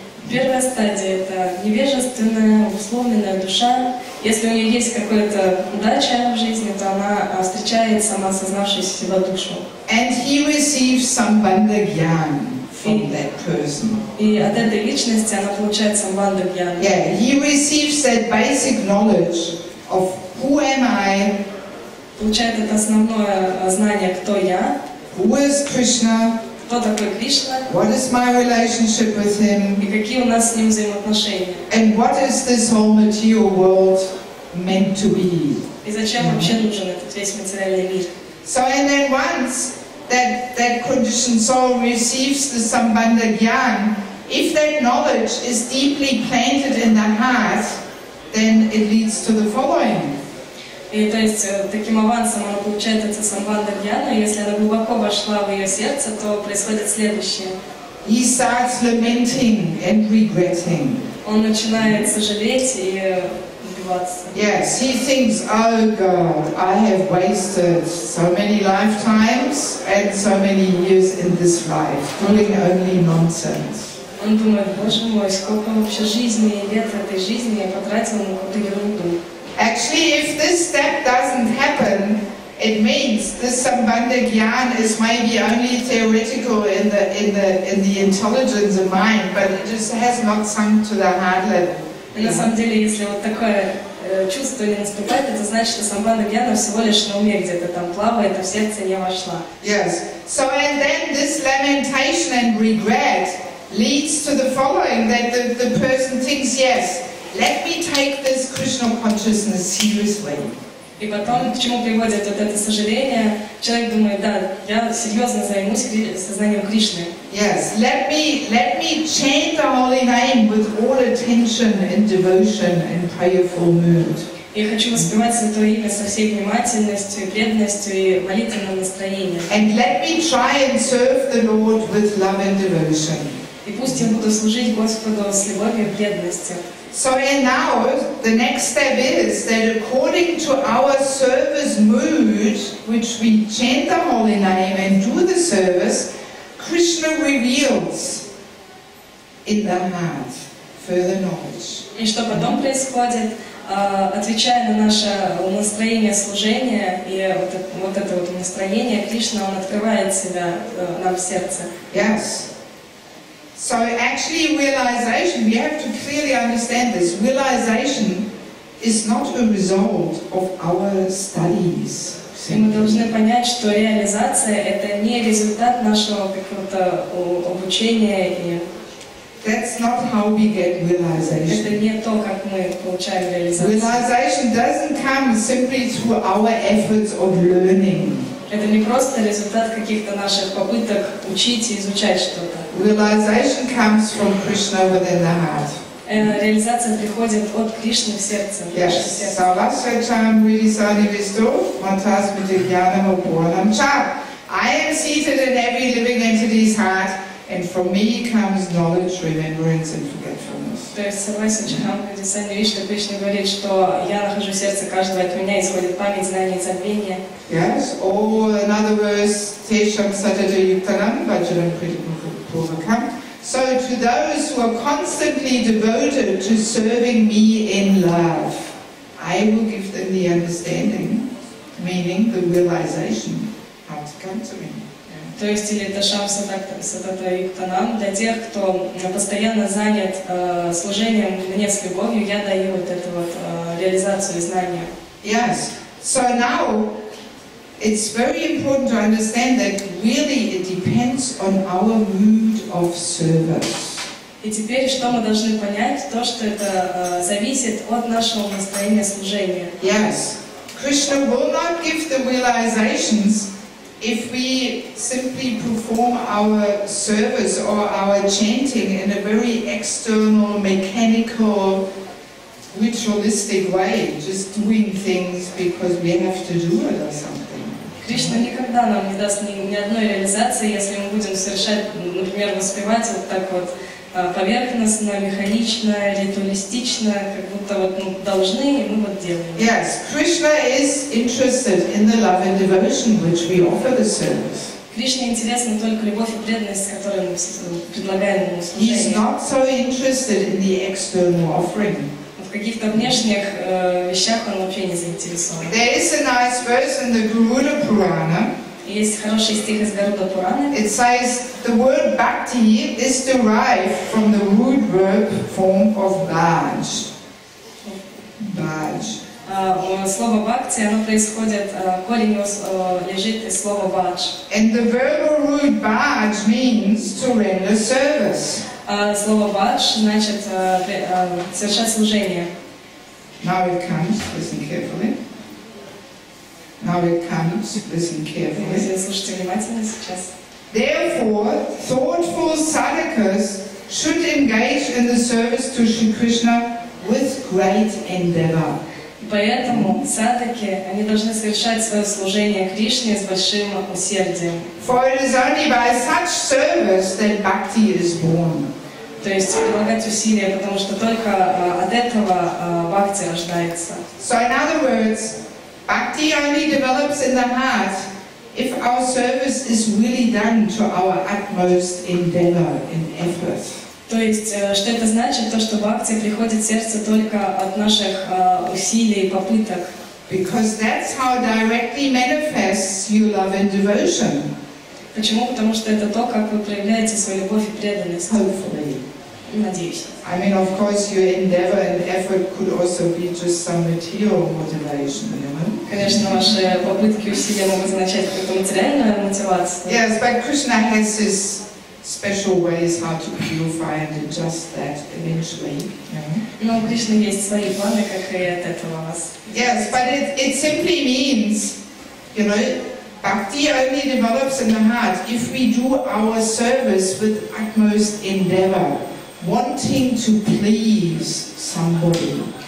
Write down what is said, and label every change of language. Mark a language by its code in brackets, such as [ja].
[ru] Первая стадия – это невежественная, условленная душа. Если у нее есть какая-то удача в жизни, то она встречает самоосознавшуюся себя душу. [en] And he receives sambandha gyan from that person. [ru] И от этой личности она получает самбандха гьяну. [en] Yeah, he receives that basic knowledge of who am I, [ru] Получает это основное знание, кто я, [en] who is Krishna, [ru] кто такой Кришна, [en] what is my relationship with him, [ru] и какие у нас с ним взаимоотношения. [en] and what is this whole material world meant to be. [ru] И зачем вообще нужен этот весь материальный мир. [en] So, and then once that conditioned soul receives the sambandha gyan, if that knowledge is deeply planted in the heart, then it leads to the following. [ru] И то есть таким авансом она получает это самбандха гьяну, и если она глубоко вошла в ее сердце, то происходит следующее. [en] He starts lamenting and regretting. [ru] Он начинает сожалеть и убиваться. [en] Yes, he thinks, oh God, I have wasted so many lifetimes and so many years in this life, doing only nonsense. [ru] Он думает, боже мой, сколько вообще жизни и лет этой жизни я потратил на какую-то ерунду. [en] Actually, if this step doesn't happen, it means this sambandha gyan is maybe only theoretical in the intelligence of mind, but it just has not sunk to the heart level. [ru] И на самом деле, если вот такое чувство не наступает, это значит, что самбандха гьяна всего лишь на уме где-то там плавает, а в сердце не вошла. [en] Yes. So, and then this lamentation and regret leads to the following, that the person thinks, yes, let me take this Krishna consciousness seriously. [ru] И потом, к чему приводит вот это сожаление, человек думает, да, я серьезно займусь сознанием Кришны. [en] Yes, let me chant the holy name with all attention and devotion and prayerful mood. [ru] Я хочу воспевать Святое Имя со всей внимательностью и преданностью и молитвенным настроением. [en] And let me try and serve the Lord with love and devotion. [ru] И пусть я буду служить Господу с любовью и преданностью. [en] So, and now the next step is that according to our service mood, which we chant the holy name and do the service, Krishna reveals in the heart further knowledge. [ru] И что потом происходит, отвечая на наше настроение служения и вот это вот настроение, Кришна, он открывает себя нам в сердце. [en] Yes. So actually realization, we have to clearly understand this, realization is not a result of our studies. [ru] И мы должны понять, что реализация – это не результат нашего какого-то обучения. И [en] that's not how we get realization. [ru] Это не то, как мы получаем реализацию. [en] Realization doesn't come simply through our efforts of learning. [ru] Это не просто результат каких-то наших попыток учить и изучать что-то. [en] Realization comes from Krishna within the heart. [ru] Реализация приходит от Кришны в сердце. [en] Yes. [sa] Savasracham Ridisani Vistu, Matas Vidyana Purnam Cha. [en] I am seated in every living entity's heart, and from me comes knowledge, remembrance, and forgetfulness. [ru] То есть [sa] Сарвасрачам Ridisani Vishnu [ru] Кришна говорит, что я нахожусь в сердце каждого, от меня исходит память, знание и забвение. [en] Yes. Or another verse, [sa] Tesham Satata Yuktanam, Vajanam Purvakam. [en] So to those who are constantly devoted to serving me in love, I will give them the understanding, meaning the realization, how to come to me. [ru] То есть или [sa] Ташам Сатата Юктанам, [ru] для тех, кто постоянно занят служением мне с любовью, я даю вот эту вот реализацию знания. [en] Yes. So now it's very important to understand that really it depends on our mood of service. [ru] И теперь что мы должны понять? То, что это зависит от нашего настроения служения. [en] Yes. Krishna will not give the realizations if we simply perform our service or our chanting in a very external, mechanical, ritualistic way, just doing things because we have to do it or something. [ru] Кришна никогда нам не даст ни одной реализации, если мы будем совершать, например, воспевать вот так вот поверхностно, механично, ритуалистично, как будто вот мы должны, и мы вот делаем. [en] Yes, Krishna is interested in the love and devotion which we offer the service. [ru] Кришне интересна только любовь и преданность, которую мы предлагаем ему служение. [en] He's not so interested in the external offering. [ru] В каких-то внешних вещах он вообще не заинтересован. [en] There is a nice verse in the Garuda Purana. [ru] Есть хороший стих из Гаруда Пураны. [en] It says the word bhakti is derived from the root verb form of bhaj. [sa] Bhaj. [ru] Слово бхакти, оно происходит, корень его лежит из слова бадж. [en] And the verbal root bhaj means to render service. [ru] Слово бадж значит совершать служение. [en] Now it comes, listen carefully. Now it comes, listen carefully. [ru] Слушайте внимательно сейчас. [en] Therefore, thoughtful sadhakas should engage in the service to Shri Krishna with great endeavor. [ru] Поэтому садхаки, они должны совершать свое служение Кришне с большим усердием. [en] For it is only by such service that bhakti is born. [ru] То есть прилагать усилия, потому что только от этого бхакти рождается. [en] So in other words, bhakti only develops in the heart if our service is really done to our utmost endeavor and effort. [ru] То есть, что это значит? То, что бхакти приходит в сердце только от наших усилий и попыток. [en] Because that's how directly manifests your love and devotion. [ru] Почему? Потому что это то, как вы проявляете свою любовь и преданность. [en] Hopefully. [ru] Надеюсь. [en] I mean, of course, your endeavor and effort could also be just some material motivation, you know? [ru] Конечно, ваши попытки и усилия могут означать какую-то материальную мотивацию. [en] Yes, but Krishna has his special ways how to purify and adjust that eventually, you know? [ru] Но у Кришны есть свои планы, как и от этого вас. [en] Yes, but it simply means, you know, bhakti only develops in the heart if we do our service with utmost endeavor, wanting to please somebody.